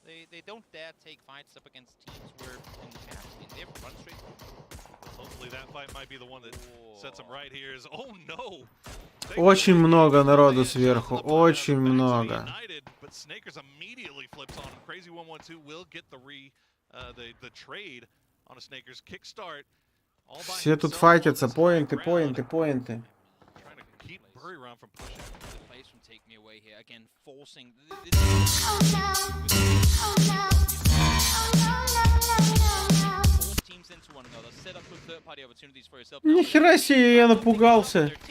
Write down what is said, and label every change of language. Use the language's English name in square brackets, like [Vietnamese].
[English] They don't dare take fights up against teams where in the past, I mean, they've run straight forward. Hopefully that fight might be the one that sets them right here. Oh no! [Russian] Очень много народу сверху, очень много. [English] But Snakers immediately flips on him. Crazy 112 will get the trade on a Snakers kickstart. [Russian] Все тут файтятся, поинты, поинты, поинты. [English] Trying to keep Buriram from pushing. Take me away here again, forcing teams into one another, set up with third-party opportunities for yourself. [Russian] Нихера себе, я напугался.